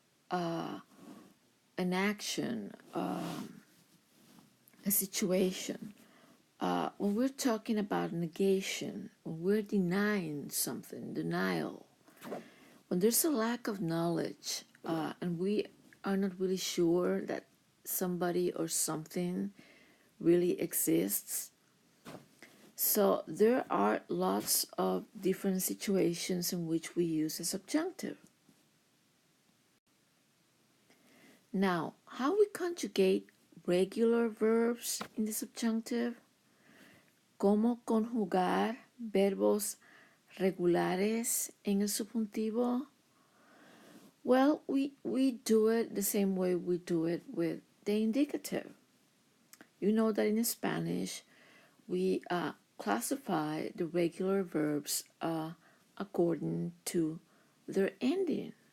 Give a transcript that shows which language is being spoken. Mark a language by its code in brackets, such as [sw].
[en] an action, a situation, when we're talking about negation, when we're denying something, denial, when there's a lack of knowledge, and we are not really sure that somebody or something really exists. So there are lots of different situations in which we use a subjunctive. Now, how we conjugate regular verbs in the subjunctive? [es] ¿Cómo conjugar verbos regulares en el subjuntivo? [en] Well, we do it the same way we do it with the indicative. You know that in Spanish, we classify the regular verbs according to their ending.